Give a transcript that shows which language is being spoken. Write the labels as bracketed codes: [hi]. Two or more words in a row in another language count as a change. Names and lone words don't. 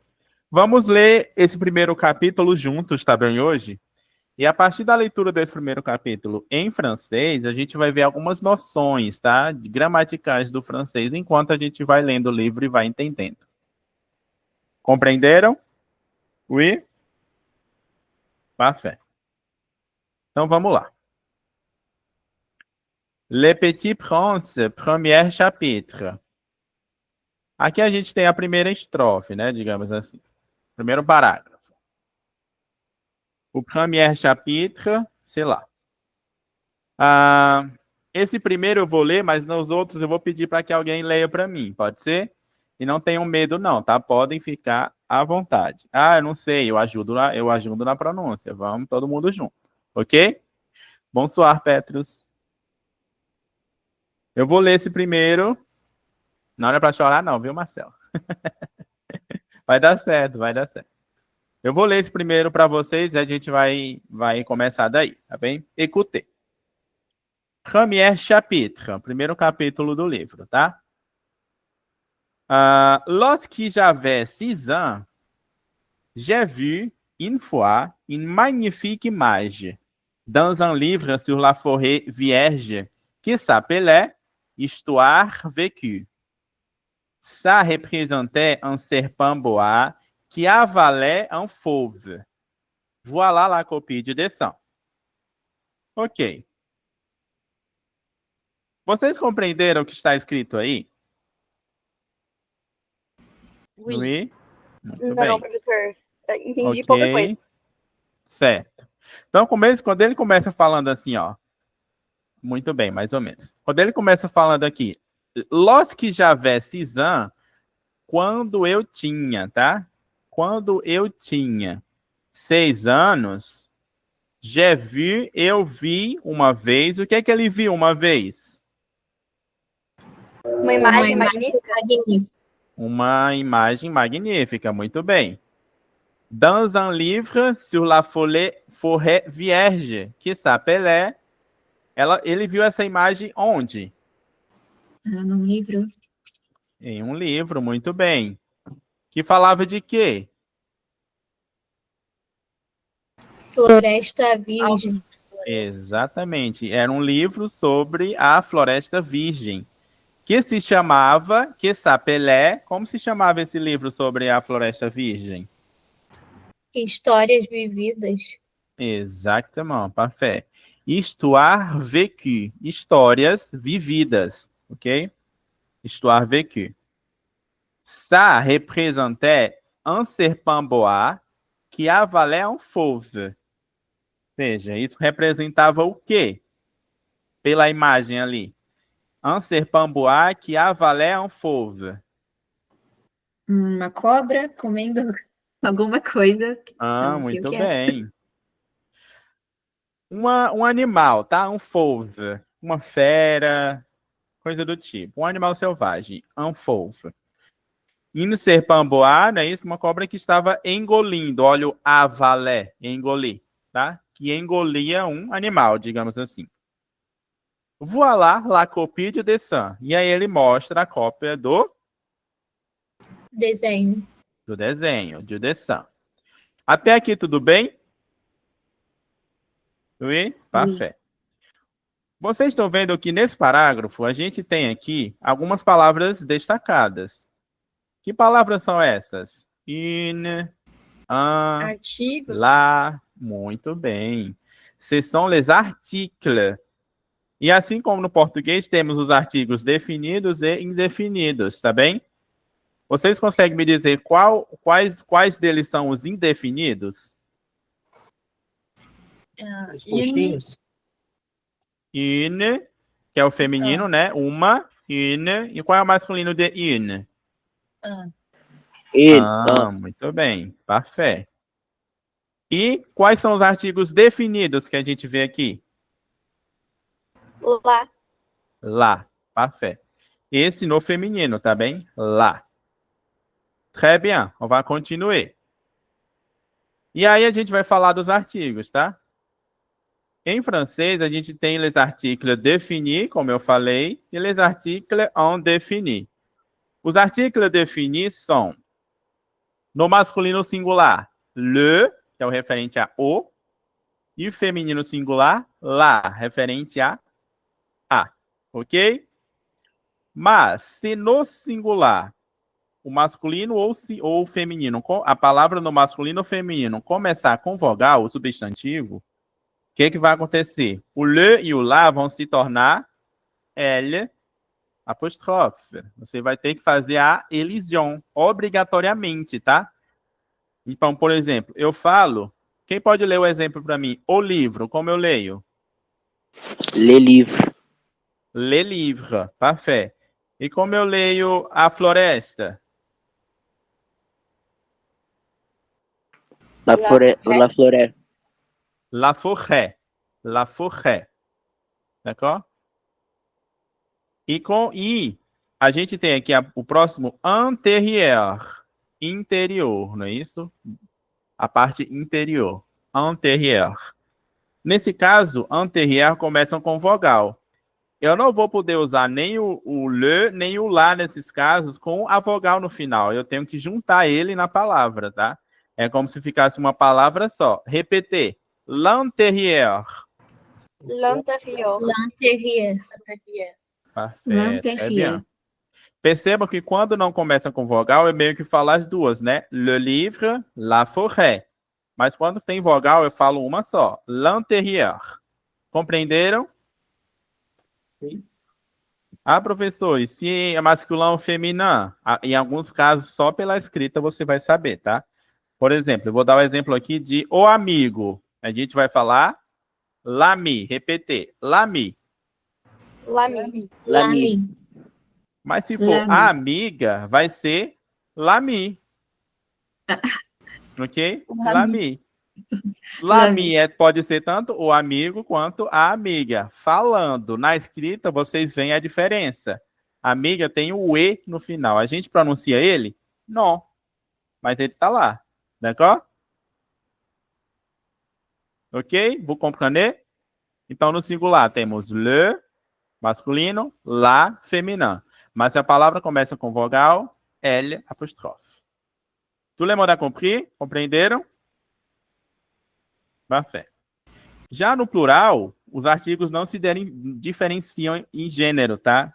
[pt] Vamos ler esse primeiro capítulo juntos, tá bem, hoje? E a partir da leitura desse primeiro capítulo em francês, a gente vai ver algumas noções, tá? Gramaticais do francês, enquanto a gente vai lendo o livro e vai entendendo. Compreenderam? [fr] Oui? Parfait. [pt] Então vamos lá. [fr] Le Petit Prince, premier chapitre. [pt] Aqui a gente tem a primeira estrofe, né? Digamos assim. Primeiro parágrafo. O [fr] premier chapitre, [pt] sei lá. Esse primeiro eu vou ler, mas nos outros eu vou pedir para que alguém leia para mim, pode ser? E não tenham medo não, tá? Podem ficar à vontade. Eu não sei, eu ajudo na pronúncia. Vamos todo mundo junto, ok? Bonsoir, Petrus. Eu vou ler esse primeiro. Não é para chorar não, viu, Marcelo? Vai dar certo, vai dar certo. Eu vou ler esse primeiro para vocês e a gente vai começar daí, tá bem? [fr] Écoutez. Premier chapitre, [pt] primeiro capítulo do livro, tá? [fr] Lorsque j'avais 6 ans, j'ai vu une fois une magnifique image dans un livre sur la forêt vierge qui s'appelait Histoire vécue. Ça représentait un serpent bois qui avalait un fauve. Voilà la copie de dessin. [pt] Ok. Vocês compreenderam o que está escrito aí? [fr] Oui. Oui? [pt] Muito Não, bem. professor. Entendi Ok. pouca coisa. Certo. Então, quando ele começa falando assim, ó. Muito bem, mais ou menos. Quando ele começa falando aqui, [fr] lorsque j'avais 6 ans, [pt] quando eu tinha, tá? Quando eu tinha 6 anos, [fr] j'ai vu, [pt] eu vi uma vez. O que é que ele viu uma vez? Uma imagem magnífica. magnífica. Uma imagem magnífica, muito bem. [fr] Dans un livre sur la forêt vierge, que s'appelait... [pt] Ele viu essa imagem onde? Num livro. Em um livro, muito bem. Que falava de quê? Floresta Virgem. Exatamente. Era um livro sobre a Floresta Virgem, que se chamava, [fr] que s'appelait... [pt] Como se chamava esse livro sobre a Floresta Virgem? Histórias vividas. Exatamente, [fr] parfait. Histoire vécue, [pt] histórias vividas, ok? [fr] Histoire vécue. Ça représentait un serpent bois qui avalait un fauve. [pt] Ou seja, isso representava o quê? Pela imagem ali. [fr] Un serpent bois qui avalait un fauve. [pt] Uma cobra comendo alguma coisa. Ah, Não sei muito o que é. bem. Um animal, tá? Um fauve. Uma fera, coisa do tipo. Um animal selvagem. [fr] Un fauve. Une serpent bois, [pt] não é isso? Uma cobra que estava engolindo. Olha o avalé, engolir, tá? Que engolia um animal, digamos assim. [fr] Voilà la copie de dessin. [pt] E aí ele mostra a cópia do Desenho. desenho, [fr] de dessin. [pt] Até aqui tudo bem? [fr] Oui? Parfait. [pt] Vocês estão vendo que nesse parágrafo a gente tem aqui algumas palavras destacadas. Que palavras são essas? [fr] Une, un, [pt] Artigos. lá. Muito bem. [fr] Ce sont les articles. [pt] E assim como no português, temos os artigos definidos e indefinidos, tá bem? Vocês conseguem me dizer quais deles são os indefinidos? Os postinhos. Une, que é o feminino, né? Uma, une. E qual é o masculino de une? Muito bem. Parfait. E quais são os artigos definidos que a gente vê aqui? Lá. Lá. Parfait. Esse no feminino, tá bem? Lá. [fr] Très bien. On va continuer. [pt] E aí a gente vai falar dos artigos, tá? Em francês, a gente tem [fr] les articles définis, [pt] como eu falei, e [fr] les articles indéfinis. [pt] Os [fr] articles définis [pt] são, no masculino singular, le, que é o referente a o, e o feminino singular, la, referente a, ok? Mas, se no singular, o masculino ou o feminino, a palavra no masculino ou feminino começar com vogal, o substantivo, o que vai acontecer? O le e o la vão se tornar L apóstrofe. Você vai ter que fazer a elision, obrigatoriamente, tá? Então, por exemplo, eu falo... Quem pode ler o exemplo para mim? O livro, como eu leio? [fr] Le livre. Le livre, parfait. [pt] E como eu leio a floresta? [fr] La forêt. La forêt. La forêt. La forêt. D'accord? [pt] E a gente tem aqui o próximo antérieur. Interior, não é isso? A parte interior. [fr] Antérieur. [pt] Nesse caso, antérieur começam com vogal. Eu não vou poder usar nem o le, nem o lá nesses casos com a vogal no final. Eu tenho que juntar ele na palavra, tá? É como se ficasse uma palavra só. Repetir. [fr] L'antérieur. L'antérieur. L'intérieur. [pt] Perfeito. É bem. Perceba que quando não começa com vogal, é meio que falar as duas, né? [fr] Le livre, la forêt. [pt] Mas quando tem vogal, eu falo uma só. L'antérieur. Compreenderam? Sim. Ah, professor, e se é masculino ou feminino? Em alguns casos, só pela escrita você vai saber, tá? Por exemplo, eu vou dar o exemplo aqui de o amigo. A gente vai falar l'ami, repetir, [fr] l'ami. L'ami. L'ami. [pt] Mas se for [fr] L'ami. [pt] a amiga, vai ser l'ami. Ok? L'ami. L'ami pode ser tanto o amigo quanto a amiga. Falando, na escrita, vocês veem a diferença. Amiga tem o E no final. A gente pronuncia ele? Não. Mas ele está lá. [fr] D'accord? Ok? Vous comprenez? [pt] Então, no singular, temos le, masculino, la, feminino. Mas se a palavra começa com vogal, L, apóstrofe. [fr] Tout le monde a compris? [pt] Compreenderam? Parfait. Já no plural, os artigos não se diferenciam em gênero, tá?